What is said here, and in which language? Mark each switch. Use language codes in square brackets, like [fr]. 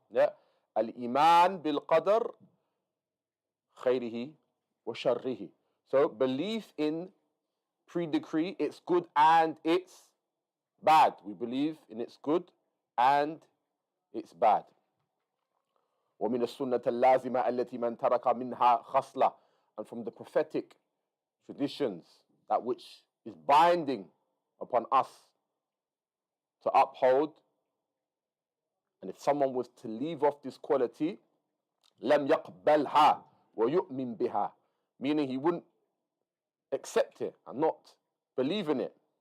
[ar] Yeah, Al-Iman bil qadr خيره وشره. [en] So belief in pre-decree, it's good and it's bad. We believe in it's good and it's bad. [ar] ومن السنة اللازمة التي من ترك منها خصلة. [en] And from the prophetic traditions, that which is binding upon us to uphold. And if someone was to leave off this quality, [ar] لم يقبلها ويؤمن بها, [en] meaning he wouldn't accept it and not believe in it.